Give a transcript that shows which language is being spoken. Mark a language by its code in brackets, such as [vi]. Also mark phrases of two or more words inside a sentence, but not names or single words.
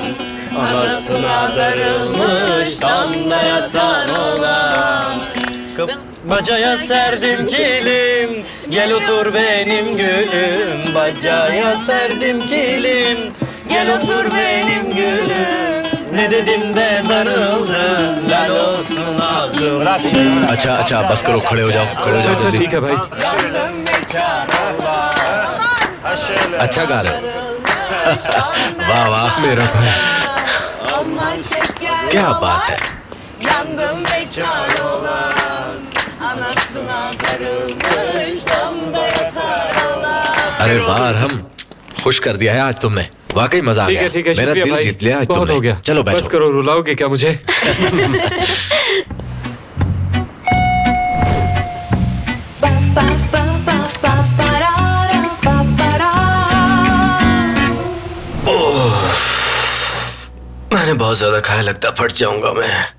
[tr] Anasına darılmış, damda yatan oğlan. Bacaya serdim kilim, gel otur benim gülüm. Bacaya serdim kilim, gel otur benim gülüm. Ne dedim de darıldın, lal olsun ağzım. [hi] अच्छा अच्छा बस करो, खड़े हो जाओ, खड़े हो जाओ अच्छा जल्दी। ठीक है भाई। अच्छा गा रहे हो। वाह वाह मेरा भाई। क्या बात है। [tr] Yandım bekar olan, anasına darılmış, damda yatar olan. [hi] अरे वाह अरहम, खुश कर दिया है आज तुमने, वाकई मजा आ ठीक गया। है ठीक है, मेरा शुक्रिया दिल भाई। जीत लिया आज बहुत तुमने। हो गया, चलो बस बैठो। करो, रुलाओगे क्या मुझे? मैंने बहुत ज्यादा खाया, लगता फट जाऊंगा मैं।